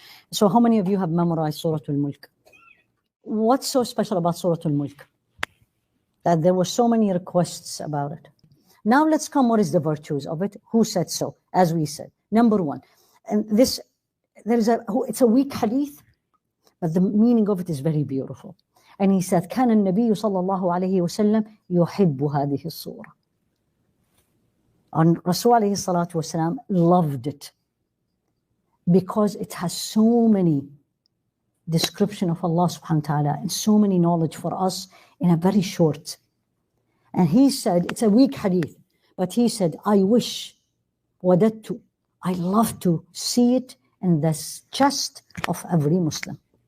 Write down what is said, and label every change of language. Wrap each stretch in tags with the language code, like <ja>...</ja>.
<en>So how many of you have memorized Surah Al-Mulk? What's so special about Surah Al-Mulk? That there were so many requests about it. Now let's come, what is the virtues of it? Who said so? As we said, number one, and this, it's a weak hadith, but the meaning of it is very beautiful. And he said,</en> <ar>كان النبي صلى الله عليه وسلم يحب هذه السورة.</ar> <en>And Rasul alayhi salatu wasalam loved it because it has so many description of Allah subhanahu wa ta'ala and so many knowledge for us in a very short. And he said, it's a weak hadith, but he said, I wish, wadadtu, I love to see it in the chest of every Muslim.</en>